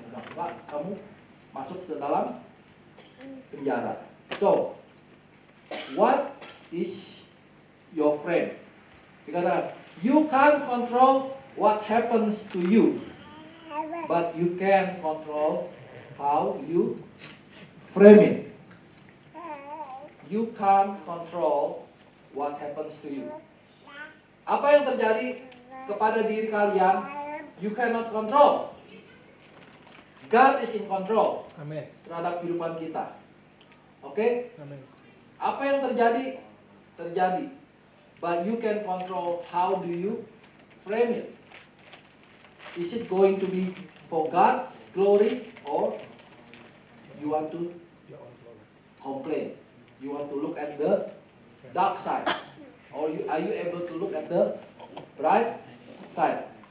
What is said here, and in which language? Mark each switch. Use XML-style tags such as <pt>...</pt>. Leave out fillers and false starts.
<id>Enggak, kamu masuk ke dalam penjara.</id> <en>So, what is your frame?</en> <id>Dikatakan,</id> <en>you can't control what happens to you, but you can control how you frame it. You can't control what happens to you.</en> <id>Apa yang terjadi kepada diri kalian,</id> <en>you cannot control. God is in control.</en> <id>Amin. Terhadap kehidupan kita. Oke? Amin. Apa yang terjadi, terjadi.</id> <en>But you can control how do you frame it. Is it going to be for God's glory, or you want to complain? You want to look at the dark side, or are you able to look at the bright side?</en>